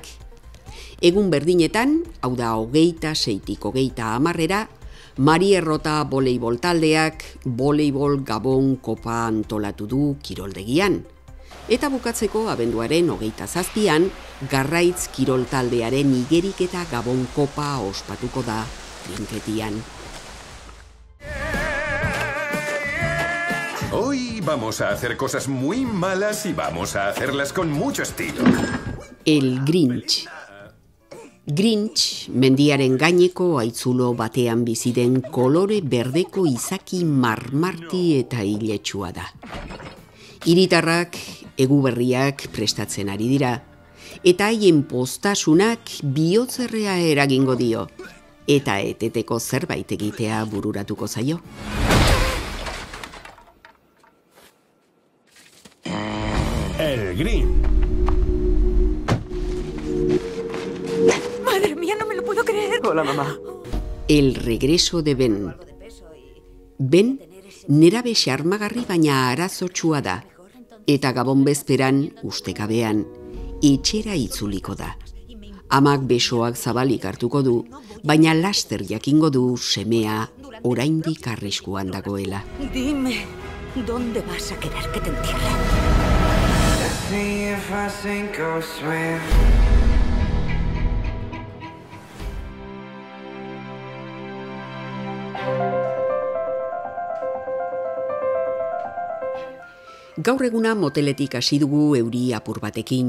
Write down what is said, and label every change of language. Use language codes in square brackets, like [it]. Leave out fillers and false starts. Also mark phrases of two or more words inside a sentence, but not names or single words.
[eu] Egun berdinetan, hau da 26tik 30 Marierrota voleibol taldeak voleibol Gabon kopa antolatu du kiroldegian. Eta bukatzeko abenduaren 27an, Garraitz kirol taldearen Igerik eta Gabon kopa ospatuko da trinketian. [es] Hoy vamos a hacer cosas muy malas y vamos a hacerlas con mucho estilo. El Grinch. Grinch, [eu] mendiaren gaineko haitzulo batean bizi den kolore berdeko izaki marmarti eta iletsua da. Hiritarrak eguberriak prestatzen ari dira, eta haien postasunak bihotzerrea eragingo dio, eta eteteko zerbait egitea bururatuko zaio. [es] El Grinch. Madre mía, no me lo puedo creer. Hola, mamá. El regreso de Ben. [eu] Ben, nerabe xarmagarri baina arazotsua da, eta Gabon bezperan, ustekabean, etxera itzuliko da. Amak besoak zabalik hartuko du, baina laster jakingo du semea oraindik arriskuan dagoela. [es] Dime, ¿dónde vas a querer que te entierre? [eu] Gaur eguna moteletik hasi dugu euri apur batekin.